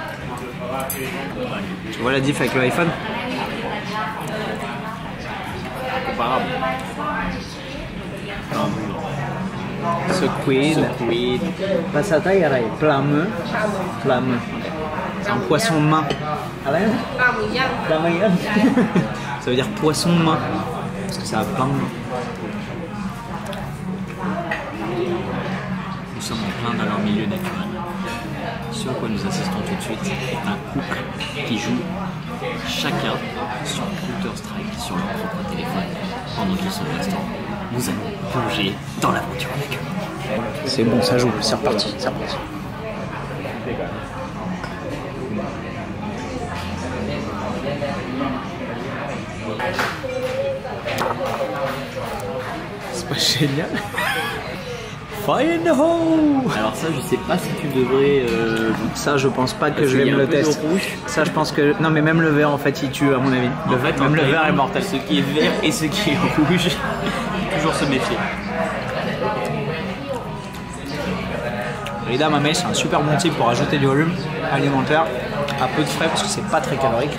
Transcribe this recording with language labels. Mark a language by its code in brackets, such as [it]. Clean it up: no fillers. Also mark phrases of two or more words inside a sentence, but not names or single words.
[fr] Tu vois la diff avec le iPhone? Comparable. Sequid. Passata yarai. Plame. Plame. C'est un poisson de main. Pla hmuย่าง Plame. Ça veut dire poisson de main. Parce que ça a plein de mains. Nous sommes en plein dans leur milieu naturel. Ce à quoi nous assistons tout de suite est un couple qui joue chacun sur Counter-Strike sur leur propre téléphone pendant qu'ils sont au restaurant. Nous allons plonger dans l'aventure avec eux. C'est bon, ça joue. C'est reparti. C'est reparti. C'est pas génial. [en] Fire in the hole. [fr] Alors ça, je sais pas si tu devrais... Ça, je pense pas que je vais me le tester. Ça, je pense que... Non, mais même le vert, en fait, il tue, à mon avis. Même le vert est mortel. Ce qui est vert et ce qui est rouge, toujours se méfier. Rida Mamey, c'est un super bon type pour ajouter du volume alimentaire à peu de frais parce que c'est pas très calorique.